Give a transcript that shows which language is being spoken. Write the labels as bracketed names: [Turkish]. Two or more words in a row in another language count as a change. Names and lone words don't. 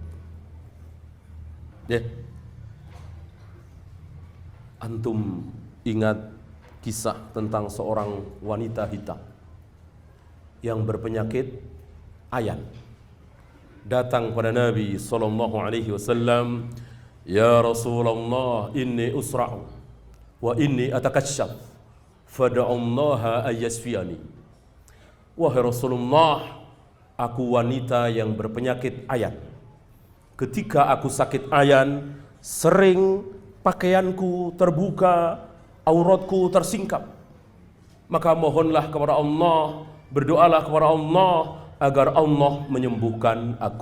[Indonesian] Antum ingat kisah tentang seorang wanita hitam yang berpenyakit ayan. Datang pada Nabi SAW, [Arabic] "يا رسول الله، إني أصرع وإني أتكشف، فادع الله أن يشفيني." [Indonesian] Wahai Rasulullah, aku wanita yang berpenyakit ayan. Ketika aku sakit ayan, sering pakaianku terbuka, auratku tersingkap. Maka mohonlah kepada Allah, berdoalah kepada Allah agar Allah menyembuhkan aku.